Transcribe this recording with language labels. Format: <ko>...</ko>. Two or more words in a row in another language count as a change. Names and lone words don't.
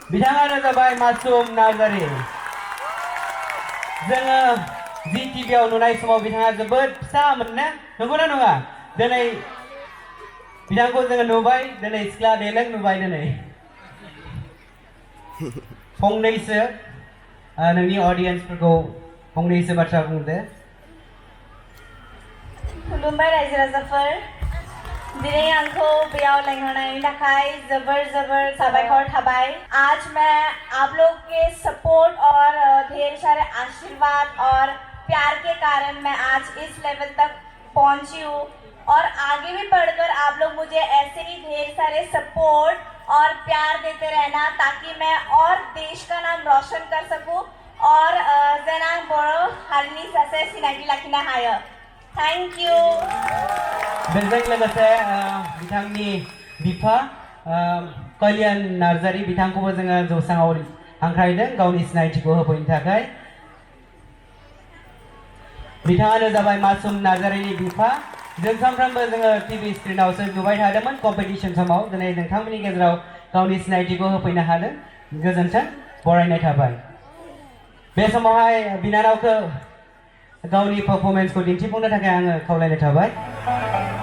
<brx>बिथाङानो जाबाय मासुम नार्जारि जोङो जि टिभिआव नुनाय समाव बिथाङा जोबोद फिसामोन ना नंगौना नङा दिनै बिथांखौ जोङो नुबाय दिनै सिख्ला देलें नुबाय दिनै फंनैसो नोंनि अडियन्सफोरखौ फंनैसो बाथ्रा बुंदो खुलुमबाय रायजो राजाफोर दिनै आंखौ बेयाव लेंहरनायनि थाखाय जबर साबायखर थाबाय</brx> <hi>आज मैं आप लोग के सपोर्ट और ढेर सारे आशीर्वाद और प्यार के कारण मैं आज इस लेवल तक पहुंची हूँ और आगे भी बढ़कर आप लोग मुझे ऐसे ही ढेर सारे सपोर्ट और प्यार देते रहना ताकि मैं और देश का नाम रोशन कर सकूं और</hi> <brx>जना बड़ो हारिनि सासे सिनायथि लाखिनो हायो</brx> <en>thank you</en> <brx>बेजों लोगोसे बिथांनि बिफा कल्याण नार्जारि बिथांखौबो जोङो जौसाङाव हांख्रायदों गावनि सिनायथिखौ होफैनो थाखाय बिथाङानो जाबाय मासुम नार्जारिनि बिफा जों सानफ्रोमबो जोङो टिभि स्क्रिनावसो नुबाय थादोंमोन कम्पिटिशन समाव दिनै नोंथांमोननि गेजेराव गावनि सिनायथिखौ होफैनो हादों गोजोन्थों बरायनाय थाबाय बे समावहाय बिनानावखौ गावनि पारफरमेन्सखौ दिन्थिफुंनो थाखाय आङो खावलायनाय थाबाय</brx>